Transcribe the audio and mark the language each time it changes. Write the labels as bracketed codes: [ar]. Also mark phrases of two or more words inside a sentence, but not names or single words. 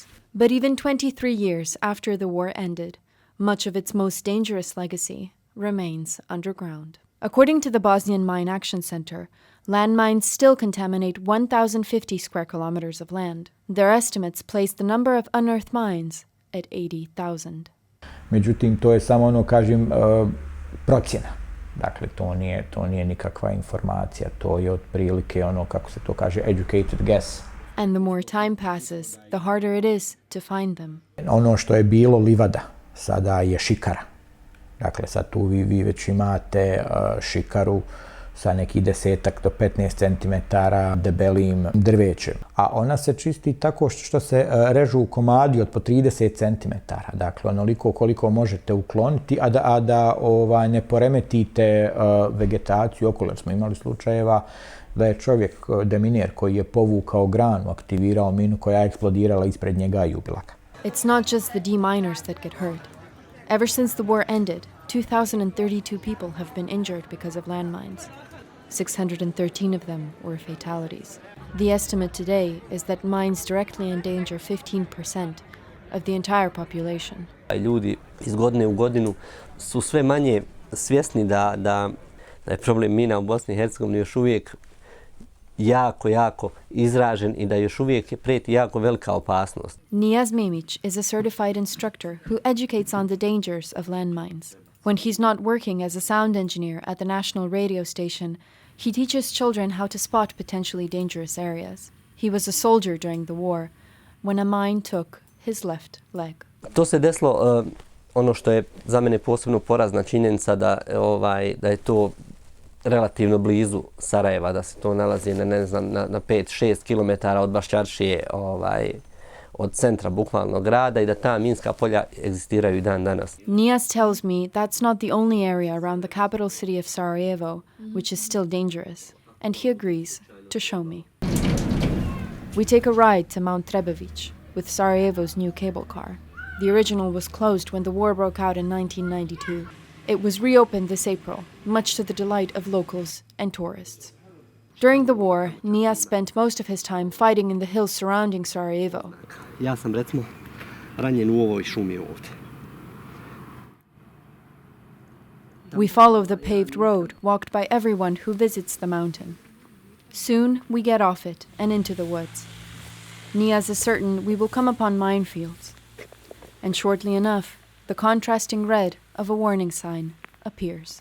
[en] But even 23 years after the war ended, much of its most dangerous legacy remains underground. According to the Bosnian Mine Action Center, landmines still contaminate 1,050 square kilometers of land. Their estimates place the number of unearthed mines at 80,000. [bs] Međutim, to je samo ono, kažem, procjena. Dakle, to nije nikakva informacija, to je otprilike ono, kako se to kaže, [en] educated guess. And the more time passes, the harder it is to find them. [bs] Ono što je bilo livada, sada je šikara. Dakle, sad tu vi već imate šikaru sa nekih 10 do 15 cm debelim drvećem. A ona se čisti tako što se režu komadi od po 30 cm. Dakle, onoliko koliko možete ukloniti, a da ne poremetite vegetaciju okolo. Smo imali slučajeva da je čovjek, deminer, koji je povukao granu, aktivirao minu koja je eksplodirala ispred njega i ubila ga. [en] It's not just the deminers that get hurt. Ever since the war ended, 2,032 people have been injured because of landmines. 613 of them were fatalities. The estimate today is that mines directly endanger 15% of the entire population. [bs] Ljudi iz godine u godinu su sve manje svjesni da je problem mina u Bosni i Hercegovini još uvijek jako izražen i da još uvijek preti jako velika opasnost. [en] Nijaz Memić is a certified instructor who educates on the dangers of landmines. When he's not working as a sound engineer at the national radio station, he teaches children how to spot potentially dangerous areas. He was a soldier during the war when a mine took his left leg. [bs] To se desilo, ono što je za mene posebno porazna činjenica da je to relativno blizu Sarajeva, da se to nalazi na 5-6 km od Baščaršije, od centra bukvalno grada i da ta minska polja egzistiraju i dan danas. [en] Nijaz tells me that's not the only area around the capital city of Sarajevo which is still dangerous, and he agrees to show me. We take a ride to Mount Trebević with Sarajevo's new cable car. The original was closed when the war broke out in 1992. It was reopened this April, much to the delight of locals and tourists. During the war, Nijaz spent most of his time fighting in the hills surrounding Sarajevo. [bs] Ja sam recimo ranjen u ovoj šumi ovdje. [en] We follow the paved road walked by everyone who visits the mountain. Soon we get off it and into the woods. Nijaz is certain we will come upon minefields. And shortly enough, the contrasting red of a warning sign appears.